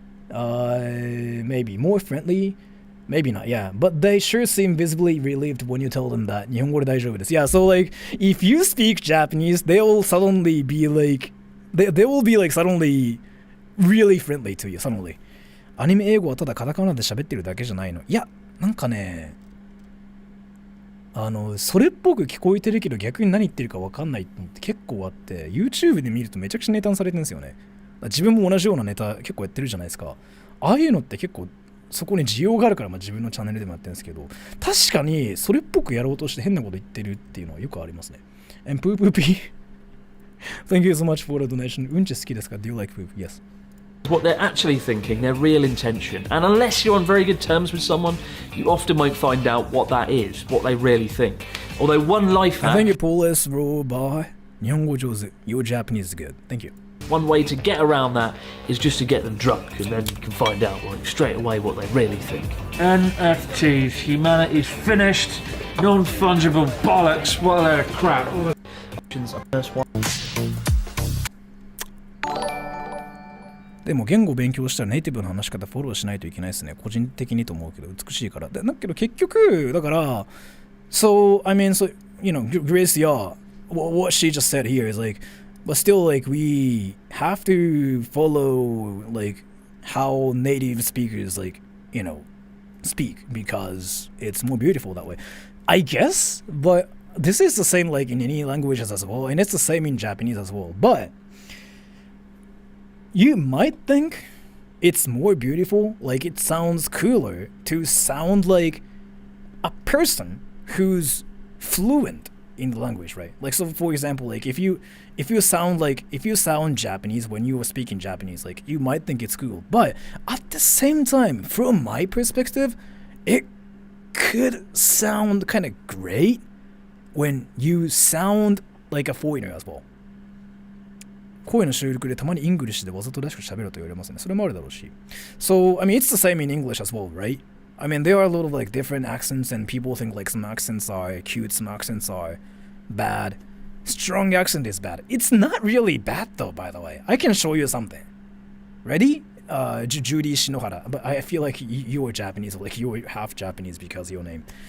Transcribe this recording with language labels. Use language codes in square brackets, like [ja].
[en] Maybe more friendly. Maybe not, yeah. But they sure seem visibly relieved when you tell them that [ja] 日本語で大丈夫です。 [en] Yeah, so like, if you speak Japanese, they will suddenly be like, they will be like suddenly really friendly to you, suddenly. [ja] アニメ英語はただカタカナで喋ってるだけじゃないの。いや、なんかね、それっぽく聞こえてるけど逆に何言ってるか分かんないのって結構あって、YouTube で見るとめちゃくちゃネタにされてるんですよね。自分も同じようなネタ結構やってるじゃないですか。ああいうのって結構そこに需要があるから、自分のチャンネルでもやってるんですけど、確かにそれっぽくやろうとして変なこと言ってるっていうのはよくありますね。 [en] And poop poopy. Thank you so much for the donation. [ja] うんち好きですか? [en] Do you like poop? Yes. What they're actually thinking, their real intention. And unless you're on very good terms with someone, you often won't find out what that is, what they really think. Although one life hack... I think you pull this bro by [ja] 日本語上手. [en] Your Japanese is good. Thank you. One way to get around that is just to get them drunk, and then you can find out like straight away what they really think. NFTs, humanity's finished, non-fungible bollocks, what a load of crap. First one. [ja] でも言語勉強したらネイティブの話し方フォローしないといけないですね。個人的にと思うけど美しいから。だけど結局だから [en] So I mean, so you know, Grace, yeah, what she just said here is like, but still like we have to follow like how native speakers like, you know, speak because it's more beautiful that way. I guess, but this is the same like in any languages as well, and it's the same in Japanese as well. But you might think it's more beautiful, like it sounds cooler to sound like a person who's fluent in the language, right? Like, so for example, like if you sound Japanese when you are speaking Japanese, like you might think it's cool, but at the same time, from my perspective, it could sound kind of great when you sound like a foreigner as well. [ja] 声の収録でたまにイングリッシュでわざとらしく喋ると言われますね。それもあるだろうし。 [en] So, I mean, it's the same in English as well, right? I mean, there are a lot of like different accents and people think like some accents are cute, some accents are bad. Strong accent is bad. It's not really bad though, by the way. I can show you something. Ready? Judy Shinohara. But I feel like you are Japanese, like you are half Japanese because of your name.